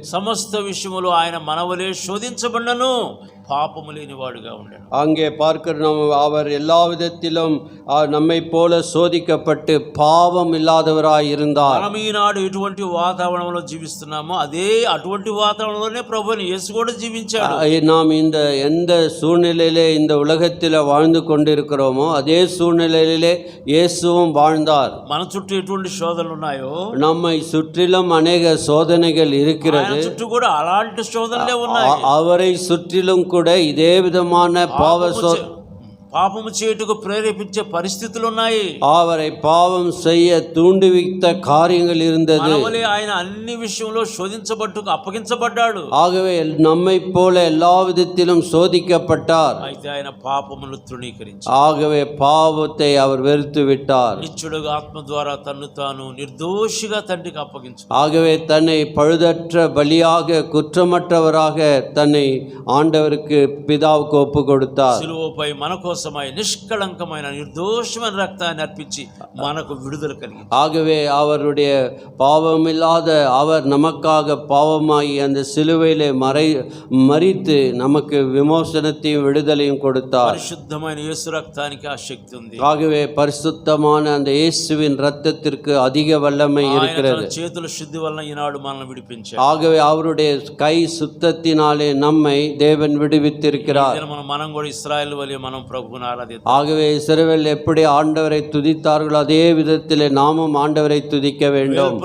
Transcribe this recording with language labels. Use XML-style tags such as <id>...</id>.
<te>సమస్త విషయములో ఆయన మనవలే శోధించబడినను పాపము లేనివాడుగా ఉండాడు.</te> <ta>அங்கே பார்க்கிறோம், அவர் எல்லா விதத்திலும் நம்மை போல சோதிக்கப்பட்டு பாவம் இல்லாதவராய் இருந்தார்.</ta> <te>మనం ఈనాడు ఎటువంటి వాతావరణంలో జీవిస్తున్నామో అదే అటువంటి వాతావరణంలోనే ప్రభువుని యేసు కూడా జీవించాడు.</te> <ta>நாம் இந்த எந்த சூழ்நிலையிலே இந்த உலகத்தில் வாழ்ந்து கொண்டிருக்கிறோமோ அதே சூழ்நிலையிலே இயேசுவும் வாழ்ந்தார்.</ta> <te>మన చుట్టూ ఎటువంటి శోధనలు ఉన్నాయో,</te> <ta>நம்மை சுற்றிலும் அநேக சோதனைகள் இருக்கிறது.</ta> <te>చుట్టూ కూడా అలాంటి శోధనలే ఉన్నాయి.</te> <ta>அவரை சுற்றிலும் கூட இதே விதமான</ta> <te>పాపము చేయుటకు ప్రేరేపించే పరిస్థితులు ఉన్నాయి.</te> <ta>அவரை பாவம் செய்ய தூண்டுவித்த காரியங்கள் இருந்தது.</ta> <te>మనవలే ఆయన అన్ని విషయంలో శోధించబట్టుకు అప్పగించబడ్డాడు.</te> <ta>ஆகவே நம்மை போல எல்லா விதத்திலும் சோதிக்கப்பட்டார்.</ta> <te>అయితే ఆయన పాపమును తృణీకరించి,</te> <ta>ஆகவே பாவத்தை அவர் வெறுத்து விட்டார்.</ta> <te>నిత్యుడుగా ఆత్మ ద్వారా తన్ను తాను నిర్దోషిగా తండ్రికి అప్పగించు.</te> <ta>ஆகவே தன்னை பழுதற்ற பலியாக குற்றமற்றவராக தன்னை ஆண்டவருக்கு பிதாவுக்கு ஒப்பு கொடுத்தார்.</ta> <te>సిలువపై మన కోసం కోసమై నిష్కళంకమైన నిర్దోషమైన రక్తాన్ని అర్పించి మనకు విడుదల కలిగింది.</te> <ta>ஆகவே அவருடைய பாவமில்லாத அவர் நமக்காக பாவமாகி அந்த சிலுவையிலே மரித்து நமக்கு விமோசனத்தையும் விடுதலையும் கொடுத்தார்.</ta> <te>పరిశుద్ధమైన యేసు రక్తానికి ఆ శక్తి ఉంది.</te> <ta>ஆகவே பரிசுத்தமான அந்த இயேசுவின் இரத்தத்திற்கு அதிக வல்லமை இருக்கிறது.</ta> <te>చేతుల శుద్ధి వలన ఈనాడు మనల్ని విడిపించాడు.</te> <ta>ஆகவே அவருடைய கை சுத்தத்தினாலே நம்மை தேவன் விடுவித்திருக்கிறார்.</ta> <te>మనం కూడా ఇశ్రాయేలు వలె మనం ప్రభువుని ఆరాధిద్దాం.</te> <ta>ஆகவே இஸ்ரவேல் எப்படி ஆண்டவரை துதித்தார்களோ அதே விதத்திலே நாமும் ஆண்டவரை துதிக்க வேண்டும்.</ta>